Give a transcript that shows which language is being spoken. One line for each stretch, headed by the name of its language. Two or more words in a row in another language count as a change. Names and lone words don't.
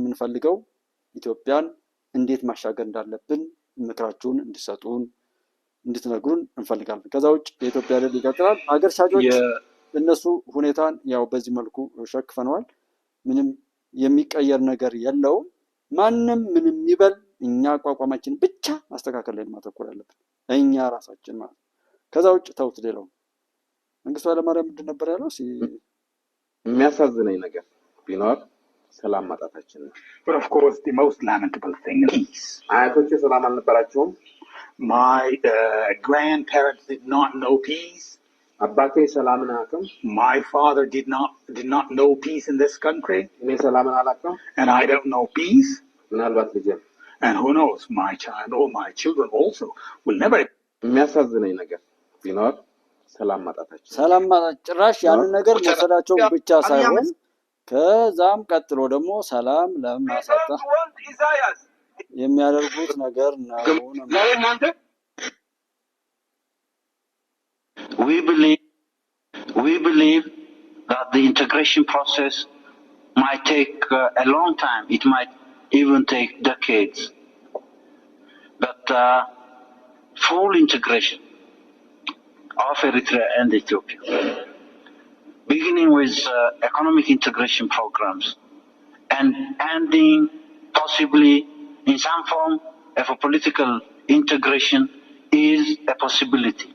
Amharic: የምንፈልገው ኢትዮጵያን እንዴት ማሻገር እንዳለብን ምክራችሁን እንድሰጡን እንድትነግሩን እንፈልጋለን። ከዛ ውጭ የኢትዮጵያ ድል ይቀጥላል። ሀገር ሻጮች እነሱ ሁኔታን ያው በዚህ መልኩ ሸክፈነዋል። ምንም የሚቀየር ነገር የለውም። ማንም ምንም ይበል፣ እኛ አቋቋማችን ብቻ ማስተካከል ላይ ማተኮር ያለብን እኛ ራሳችን ማለት ነው። ከዛ ውጭ ተውት። ሌላው መንግስቱ ኃይለማርያም ምንድን ነበር ያለው? የሚያሳዝነኝ ነገር ቢኖር ሰላም ማጣታችን ነው።
English: But of course the most lamentable thing is peace.
Amharic: አያቶቼ ሰላም አልነበራቸውም።
English: My grandparents did not know peace.
Amharic: አባቴ ሰላምን አያውቅም።
English: My father did not know peace in this country.
Amharic: እኔ ሰላምን አላውቅም።
English: And I don't know peace.
Amharic: ምናልባት ልጄ
English: And who knows, my child or my children also will never.
Amharic: የሚያሳዝነኝ ነገር ቢኖር ሰላም ማጣታችን። ሰላም ጭራሽ ያንን ነገር መሰዳቸው ብቻ ሳይሆን ከዛም ቀጥሎ ደግሞ ሰላም ለማሳጣት የሚያደርጉት ነገር ነው።
English: We believe that the integration process might take a long time. It might even take decades. But full integration of Eritrea and Ethiopia beginning with economic integration programs and ending possibly in some form of a political integration is a possibility.